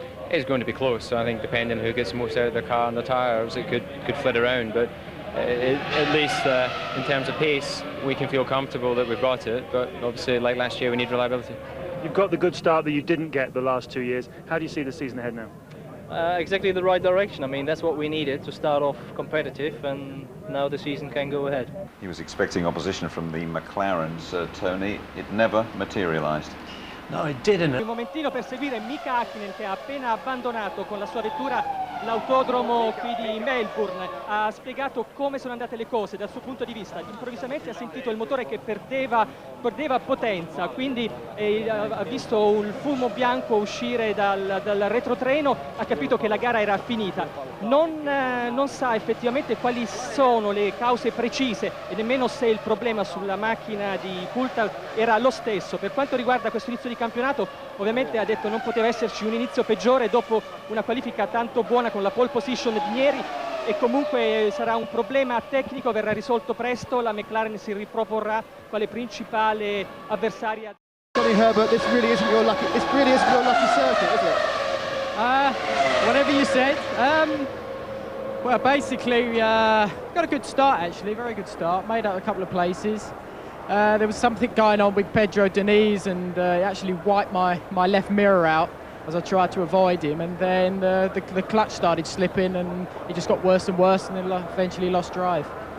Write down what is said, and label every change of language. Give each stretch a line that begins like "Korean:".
English: It's going to be close, so I think depending on who gets the most out of the car and the tyres, it could flit around, but at least in terms of pace, we can feel comfortable that we've brought it, but obviously, like last year, we need reliability. You've got the good start that you didn't get the last 2 years. How do you see the season ahead now? Exactly the right direction. I mean, that's what we needed to start off competitive, and now the season can go ahead. He was expecting opposition from the McLarens, Tony. It never materialised. No, it didn't.
Italian: Un momentino per seguire Mika Hakkinen, che ha appena abbandonato con la sua vettura l'autodromo qui di Melbourne. Ha spiegato come sono andate le cose dal suo punto di vista. Improvvisamente ha sentito il motore che perdeva potenza, quindi ha visto il fumo bianco uscire dal retrotreno, ha capito che la gara era finita. Non sa effettivamente quali sono le cause precise e nemmeno se il problema sulla macchina di Coulthard era lo stesso. Per quanto riguarda questo inizio di campionato, ovviamente ha detto non poteva esserci un inizio peggiore dopo una qualifica tanto buona con la pole position di ieri, e comunque sarà un problema tecnico, verrà risolto presto, la McLaren si riproporrà quale principale avversaria.
English: Johnny Herbert, this really isn't your lucky circuit, is it? Whatever you said. Well, basically, got a good start actually, very good start. Made out a couple of places. There was something going on with Pedro Diniz, and he actually wiped my left mirror out as I tried to avoid him, and then the clutch started slipping, and it just got worse and worse, and then eventually lost drive.